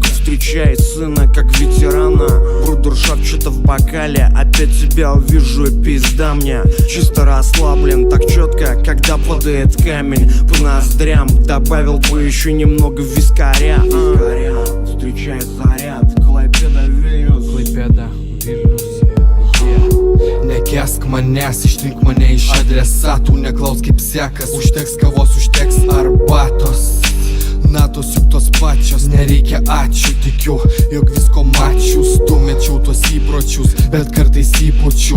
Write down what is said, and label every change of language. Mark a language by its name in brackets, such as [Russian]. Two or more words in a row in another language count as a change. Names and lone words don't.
[Russian] Встречает сына как ветерана. Брудершафт что-то в бокале, опять тебя увижу и пизда мне. Чисто расслаблен, так четко, когда падает камень по ноздрям. Добавил бы еще немного вискаря. Встречает заряд, [Lithuanian] Klaipėda, Vilnius. Klaipėda, Vilnius, Nekėsk manęs, ištrink mane iš adresatų. Neklaus kaip sekas, užteks kavos, užteks arbatos. Natos juk tos pačios, nereikia ačiū. Tikiu, jog visko mačius, tumečiau tuos įpročius, bet kartais įpučiu.